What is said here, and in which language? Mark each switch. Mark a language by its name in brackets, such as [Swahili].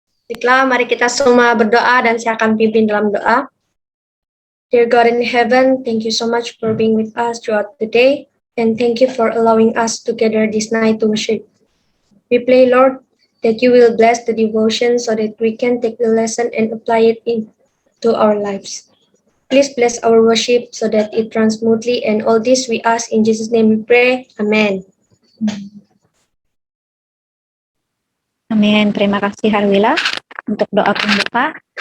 [Malay] Baiklah, mari kita semua berdoa dan saya akan pimpin dalam doa. [English] Dear God in heaven, thank you so much for being with us throughout the day, and thank you for allowing us to gather this night to worship. We pray, Lord, that you will bless the devotion so that we can take the lesson and apply it into our lives. Please bless our worship so that it runs smoothly, and all this we ask in Jesus' name we pray. Amen. [Malay] Amin. Terima kasih Harwila untuk doa pembuka.